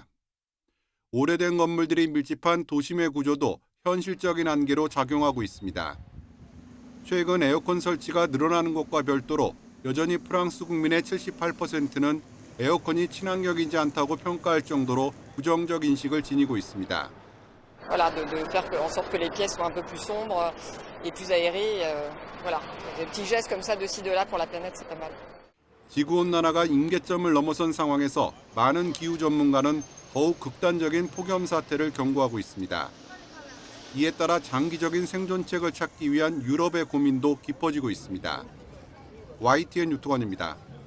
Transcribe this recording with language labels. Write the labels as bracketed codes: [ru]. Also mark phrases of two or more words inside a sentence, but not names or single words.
[ko] 오래된 건물들이 밀집한 도심의 구조도 현실적인 한계로 작용하고 있습니다. 최근 에어컨 설치가 늘어나는 것과 별도로 여전히 프랑스 국민의 78%는 에어컨이 친환경이지 않다고 평가할 정도로 부정적 인식을 지니고 있습니다. [fr] Voilà, de faire en sorte que les pièces soient un peu plus sombres et plus aérées. Voilà, des petits gestes comme ça de ci de là pour la planète, c'est pas mal. [ko] 지구온난화가 임계점을 넘어선 상황에서 많은 기후 전문가는 더욱 극단적인 폭염 사태를 경고하고 있습니다. 이에 따라 장기적인 생존책을 찾기 위한 유럽의 고민도 깊어지고 있습니다. YTN 유토관입니다.